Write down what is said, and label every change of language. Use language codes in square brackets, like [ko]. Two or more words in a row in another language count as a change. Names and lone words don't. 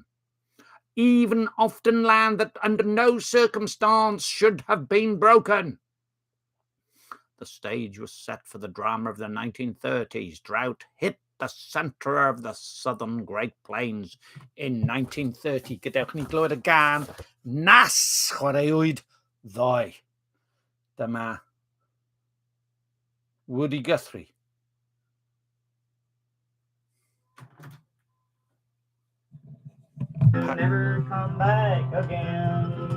[en] Even often land that under no circumstance should have been broken. The stage was set for the drama of the 1930s. Drought hit the centre of the southern Great Plains in 1930. [cy] Gadewch ni glywed y gan nas chwaraewyd ddoe. Dyma Woody Guthrie. [en] Never come back again.